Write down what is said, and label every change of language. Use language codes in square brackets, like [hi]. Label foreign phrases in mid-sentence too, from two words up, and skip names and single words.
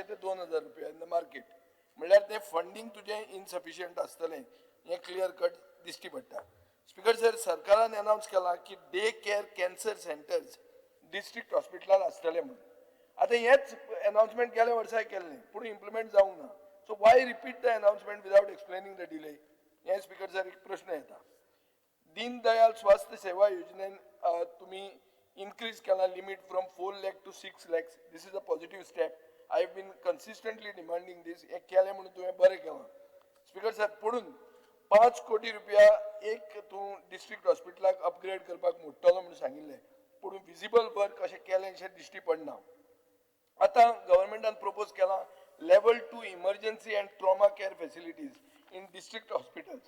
[kok] ते 2,000 रुपया [en] in the market [kok] म्हणल्यार तें फंडींग तुजें इनसफिशियंट आसतलें हें [en] clear cut [kok] दिश्टी पडटा [en] speaker sir [kok] सरकारान अनाउन्स केला की [en] day care cancer centers district [kok] हॉस्पिटलान आसतले म्हणून आतां हेंच अनाउन्समेंट गेल्या वर्सा केल्लें पूण इम्प्लिमेंट जावंक ना [en] so why repeat the announcement without explaining the delay [kok] हें [en] speaker sir [kok] एक प्रश्न येता दीन दयाल स्वास्थ्य सेवा योजनेन तुम्ही increase केला [en] limit from 4 lakh to 6 lakhs. This is a positive step. I have been consistently demanding this. [kok] एक केले म्हणून तुम्ही बरे केला. स्पीकर साहेब पुढून 5 कोटी रुपया एक तू डिस्ट्रिक्ट हॉस्पिटलाक अपग्रेड करपाक मोडटलो म्हणून सांगिल्ले. पुढून [en] visible work [kok] अशें केलें अशें दिश्टी पडना. आता गव्हर्नमेंटान प्रपोज केला [en] level 2 emergency and trauma care facilities in district hospitals.